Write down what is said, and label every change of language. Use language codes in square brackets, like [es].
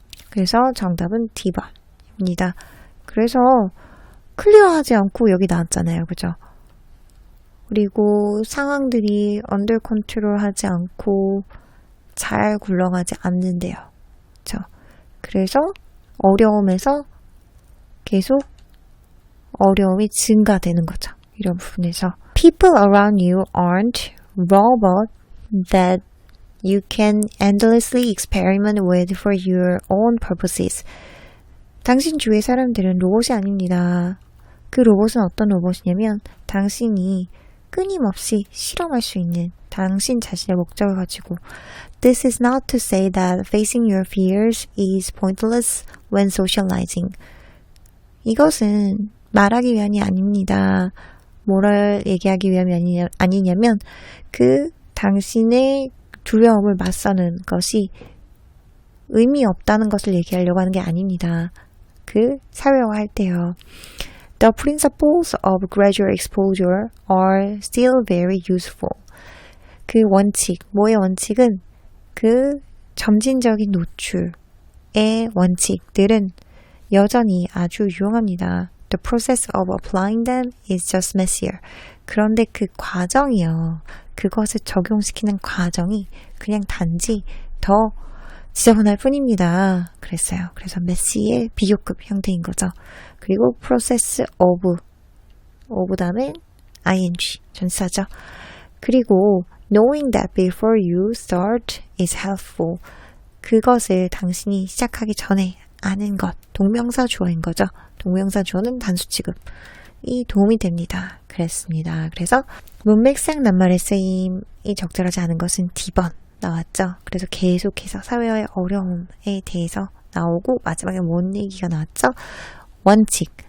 [ko] 그래서 정답은 D번입니다. 그래서 클리어하지 않고 여기 나왔잖아요. 그죠? 그리고 상황들이 언더 컨트롤 하지 않고 잘 굴러가지 않는데요. 그렇죠? 그래서 어려움에서 계속 어려움이 증가되는 거죠. 이런 부분에서 [en] People around you aren't robots that you can endlessly experiment with for your own purposes. [ko] 당신 주위의 사람들은 로봇이 아닙니다. 그 로봇은 어떤 로봇이냐면 당신이 끊임없이 실험할 수 있는 당신 자신의 목적을 가지고 [en] This is not to say that facing your fears is pointless when socializing. [ko] 이것은 말하기 위함이 아닙니다. 뭐를 얘기하기 위함이 아니냐면 그 당신의 두려움을 맞서는 것이 의미 없다는 것을 얘기하려고 하는 게 아닙니다. 그 사회화할 때요. [en] The principles of gradual exposure are still very useful. [ko] 그 원칙, 뭐의 원칙은 그 점진적인 노출의 원칙들은 여전히 아주 유용합니다. [en] The process of applying them is just messier. [ko] 그런데 그 과정이요. 그것을 적용시키는 과정이 그냥 단지 더 지저분할 뿐입니다. 그랬어요. 그래서 메시의 비교급 형태인 거죠. 그리고 [en] process of [ko] 다음에 ing 전치사죠. 그리고 [en] knowing that before you start is helpful. [ko] 그것을 당신이 시작하기 전에 아는 것. 동명사 주어인 거죠. 동명사 주어는 단수 취급이 도움이 됩니다. 그랬습니다. 그래서 문맥상 낱말의 쓰임이 적절하지 않은 것은 D번 나왔죠. 그래서 계속해서 사회화의 어려움에 대해서 나오고 마지막에 뭔 얘기가 나왔죠? 원칙.